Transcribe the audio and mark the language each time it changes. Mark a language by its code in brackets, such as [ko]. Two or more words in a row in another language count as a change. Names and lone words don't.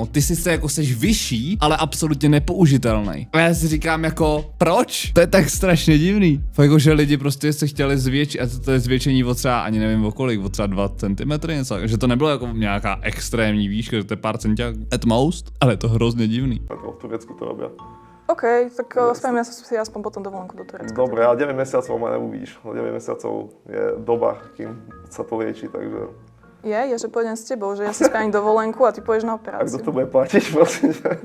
[cs] Ty sice jako seš vyšší, ale absolutně nepoužitelný. A já si říkám jako, proč? To je tak strašně divný. Fakt jako, že lidi prostě se chtěli zvětšit, a to je zvětšení o třeba, ani nevím o kolik, o třeba 2 cm něco. Že to nebylo jako nějaká extrémní výška, že to je pár centiák [en] at most, [cs] ale je to hrozně divný. [sk] V Turecku to robia. OK, tak spravím ja si aspoň potom dovolenku do Turecka. Dobre, ale 9 mesiacov ma neuvidíš. 9 mesiacov je doba, kým sa to lieči, takže... Je, že pôjdem s tebou, že ja si spravím dovolenku a ty pôjdeš na A operáciu. kto to bude platiť, prosím ťa?